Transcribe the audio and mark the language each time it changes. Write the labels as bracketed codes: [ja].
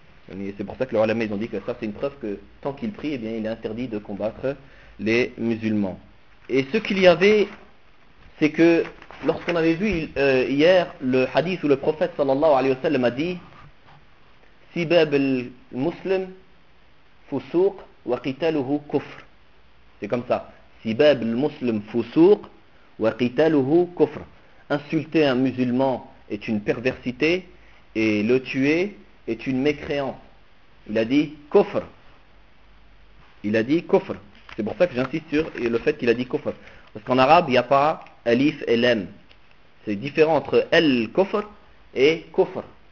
[fr] Et c'est pour ça que les ulama, ils ont dit que ça, c'est une preuve que tant qu'il prie, eh bien, il est interdit de combattre les musulmans. Et ce qu'il y avait, c'est que lorsqu'on avait vu hier le hadith où le prophète sallallahu alayhi wa sallam a dit, [ar] سباب المسلم فسوق وقتاله كفر. [fr] C'est comme ça. [ar] سباب المسلم فسوق وقتاله كفر. [fr] Insulter un musulman est une perversité et le tuer est une mécréance. Il a dit kufr. C'est pour ça que j'insiste sur le fait qu'il a dit kufr. Parce qu'en arabe, il n'y a pas alif et lam. C'est différent entre el kufr et kufr.